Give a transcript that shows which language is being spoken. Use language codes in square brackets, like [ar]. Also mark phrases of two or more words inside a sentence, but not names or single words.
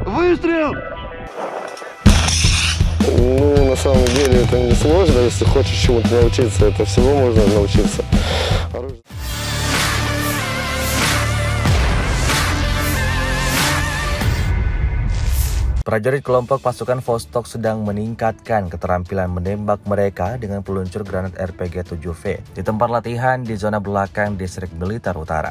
[ru] Выстрел! Ну, на самом деле это не сложно, если хочешь чему-то научиться, это всего можно научиться. [id] Prajurit kelompok pasukan Vostok sedang meningkatkan keterampilan menembak mereka dengan peluncur granat RPG-7V di tempat latihan di zona belakang distrik militer utara.